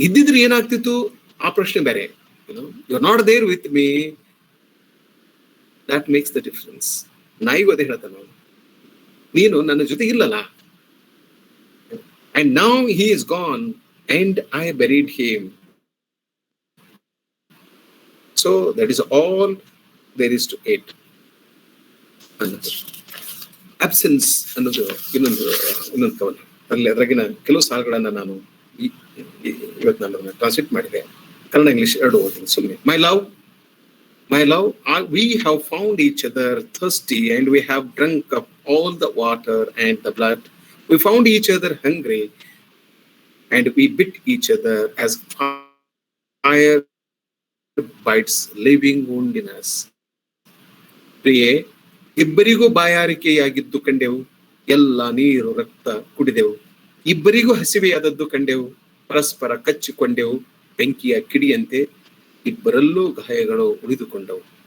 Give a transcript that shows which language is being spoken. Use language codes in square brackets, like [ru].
[kn] ಇದ್ದಿದ್ರೆ ಏನಾಗ್ತಿತ್ತು ಆ ಪ್ರಶ್ನೆ ಬೇರೆ. [en] You are not there with me, that makes the difference. [kn] ನಾಯಿಗೂ ಅದೇ ಹೇಳ್ತಾನೆ, ನೀನು ನನ್ನ ಜೊತೆ ಇಲ್ಲಲ್ಲ. [en] And now he is gone and I buried him. So that is all there is to it. [kn] ಅನ್ನೋದು ಅಬ್ಸೆನ್ಸ್ ಅನ್ನೋದು ಇನ್ನೊಂದು ಕವನ. ಅಲ್ಲಿ ಅದ್ರಾಗಿನ ಕೆಲವು ಸಾಲುಗಳನ್ನ ನಾನು ಇವತ್ತು ನಾನು ಟ್ರಾನ್ಸ್ಲೇಟ್ ಮಾಡಿದೆ. ಕನ್ನಡ ಇಂಗ್ಲಿಷ್ ಎರಡು ಓದ್ತೀನಿ ಸುಮ್ಮನೆ. [en] My love, we have found each other thirsty, and we have drunk up all the water and the blood. We found each other hungry, and we bit each other as fire bites living wound in us. [kn] ಪ್ರಿಯೆ, ಇಬ್ಬರಿಗೂ ಬಾಯಾರಿಕೆಯಾಗಿದ್ದು ಕಂಡೆವು, ಎಲ್ಲ ನೀರು ರಕ್ತ ಕುಡಿದೆವು. ಇಬ್ಬರಿಗೂ ಹಸಿವೆಯಾದದ್ದು ಕಂಡೆವು, ಪರಸ್ಪರ ಕಚ್ಚಿಕೊಂಡೆವು, ಬೆಂಕಿಯ ಕಿಡಿಯಂತೆ ಇಬ್ಬರಲ್ಲೂ ಗಾಯಗಳು ಉಳಿದುಕೊಂಡವು.